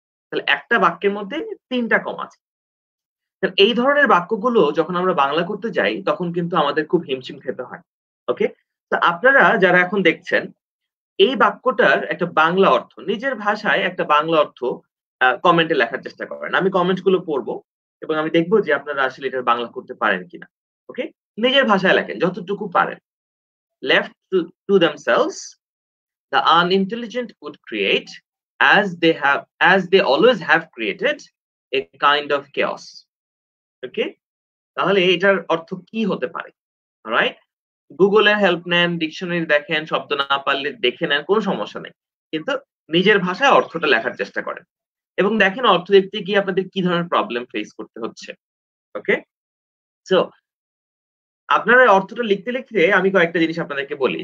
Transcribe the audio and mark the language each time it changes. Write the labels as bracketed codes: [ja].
[bn] তাহলে একটা বাক্যের মধ্যে তিনটা কমা আছে। তাহলে এই ধরনের বাক্যগুলো যখন আমরা বাংলা করতে যাই, তখন কিন্তু আমাদের খুব হিমশিম খেতে হয়। ওকে? তো আপনারা যারা এখন দেখছেন, এই বাক্যটার একটা বাংলা অর্থ, নিজের ভাষায় একটা বাংলা অর্থ কমেন্টে লেখার চেষ্টা করেন। আমি কমেন্ট গুলো পড়বো এবং আমি দেখব যে আপনারা আসলে এটার বাংলা করতে পারেন কিনা। ওকে? নিজের ভাষায় লেখেন যতটুকু পারেন। [en] Left to themselves, the unintelligent would create, as they always have created, a kind of chaos. [bn] ওকে? তাহলে এটার অর্থ কি হতে পারে? রাইট? গুগলের হেল্প নেন, ডিকশনারি দেখেন, শব্দ না পারলে দেখে নেন, কোনো সমস্যা নেই। কিন্তু নিজের ভাষায় অর্থটা লেখার চেষ্টা করেন। এবং দেখেন অর্থ লিখতে গিয়ে আপনাদের কি ধরনের প্রবলেম ফেস করতে হচ্ছে। ওকে? সো আপনারা অর্থটা লিখতে আমি কয়েকটা জিনিস আপনাদেরকে বলি।